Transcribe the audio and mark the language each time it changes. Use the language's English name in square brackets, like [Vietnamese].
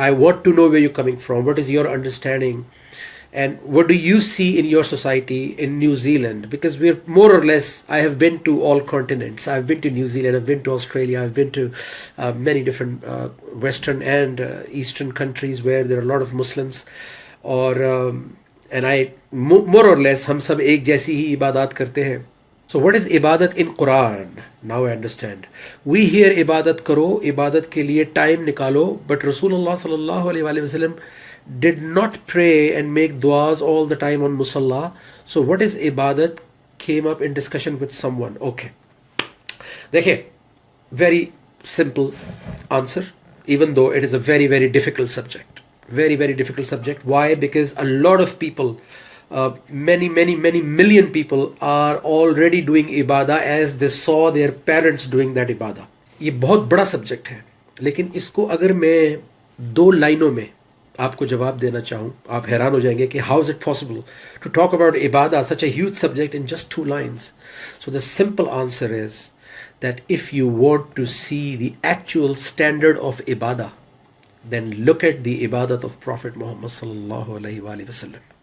[English] I want to know where you're coming from. What is your understanding? And what do you see in your society in New Zealand? Because we're more or less, I have been to all continents. I've been to New Zealand, I've been to Australia, I've been to many different Western and Eastern countries where there are a lot of Muslims. And I more or less [Hindi] हम सब एक जैसी ही इबादत करते हैं. [English] So what is इबादत in Quran? Now I understand. We hear [Hindi] इबादत करो, इबादत के लिए टाइम निकालो, [English] but Rasulullah sallallahu alaihi wasallam did not pray and make duas all the time on musalla. So what is ibadat came up in discussion with someone. Okay. देखिए, very simple answer, even though it is a very, very difficult subject. Very, very difficult subject. Why? Because a lot of people, many million people are already doing ibadah as they saw their parents doing that ibadah. [Hindi] ये बहुत बड़ा subject है, लेकिन इसको अगर मैं दो लाइनों में आपको जवाब देना चाहूँ, आप हैरान हो जाएंगे कि [English] how is it possible to talk about ibadah, such a huge subject, in just 2 lines. So the simple answer is that if you want to see the actual standard of ibadah, then look at the ibadat of Prophet Muhammad sallallahu alaihi wasallam.